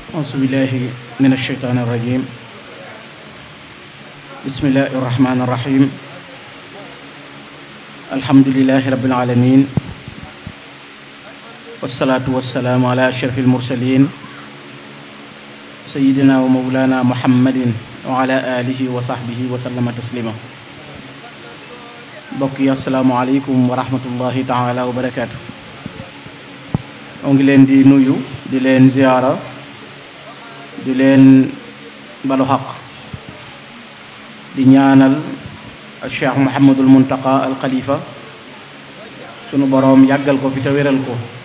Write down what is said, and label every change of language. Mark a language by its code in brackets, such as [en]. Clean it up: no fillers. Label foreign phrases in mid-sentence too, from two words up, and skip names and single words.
[ar] أعوذ بالله من الشيطان الرجيم بسم الله الرحمن الرحيم الحمد لله رب العالمين والصلاة والسلام على أشرف المرسلين سيدنا ومولانا محمد وعلى آله وصحبه وسلم تسليما بقي السلام عليكم ورحمة الله تعالى وبركاته [wo] ngi leen di nuyu di leen ziyaara di leen balu xaq di ñaanal Cheikh Mouhamadul Muntaqa al Khalifa sunu boroom yàggal ko fi te wéral ko